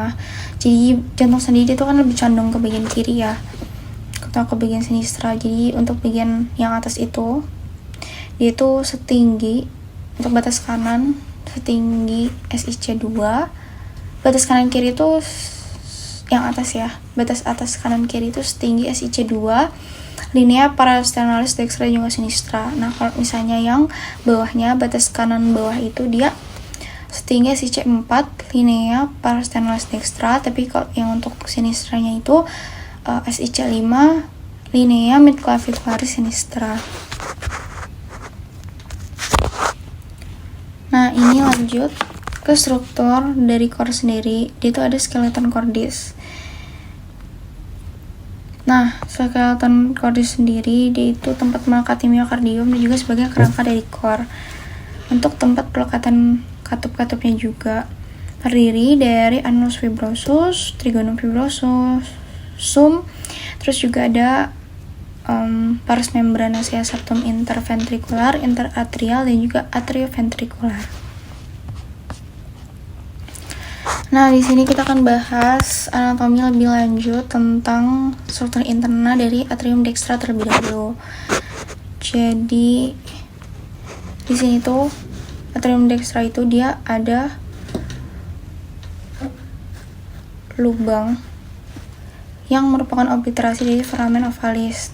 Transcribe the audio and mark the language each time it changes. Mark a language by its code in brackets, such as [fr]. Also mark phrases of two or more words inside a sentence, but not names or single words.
[id] Jadi jantung sendiri itu kan lebih condong ke bagian kiri ya, atau ke bagian sinistra. Jadi untuk bagian yang atas itu dia itu setinggi, untuk batas kanan setinggi SIC2, batas kanan kiri itu yang atas ya, batas atas kanan kiri itu setinggi SIC2, [la] linea parasternalis dextra [id] juga sinistra. Nah, kalau misalnya yang bawahnya, batas kanan bawah itu dia setinggi SIC4, [la] linea parasternalis dextra, [id] tapi kalau yang untuk sinistranya itu SIC5, [la] linea midclavicularis sinistra. [id] Nah, ini lanjut ke struktur dari core sendiri. Dia itu ada [la] skeleton cordis. [id] Nah, [la] skeleton cordis [id] sendiri dia itu tempat melekati miokardium dan juga sebagai kerangka dari core. Untuk tempat pelekatan katup-katupnya juga terdiri dari [la] annulus fibrosus, trigonum fibrosus, [id] terus juga ada [la] pars membranacea septum interventricular, interatrial [id] dan juga atrioventricular. Nah, di sini kita akan bahas anatomi lebih lanjut tentang struktur interna dari [la] atrium dextra [id] terlebih dahulu. Jadi di sini tuh [la] atrium dextra [id] itu dia ada lubang yang merupakan obliterasi dari [la] foramen ovalis.